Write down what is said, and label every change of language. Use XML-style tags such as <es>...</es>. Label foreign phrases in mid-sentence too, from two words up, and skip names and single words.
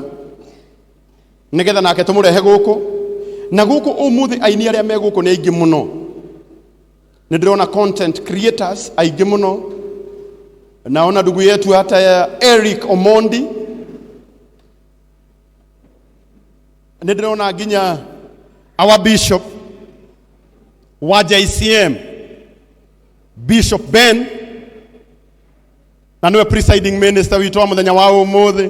<ki>Nigetha nake tumurehe guku. Na guku umuthi aini aria me guku ni aingi muno. Ndirona</ki> <en>content creators</en> <ki>aingi muno.</ki> <sw>Naona ndugu yetu hata ya Eric Omondi.</sw> <ki>Ndirona ginya</ki> <en>our bishop</en> <ki>wa JCM Bishop Ben. Na niwe</ki> <en>presiding minister</en> <ki>witu wa muthenya wa umuthi.</ki>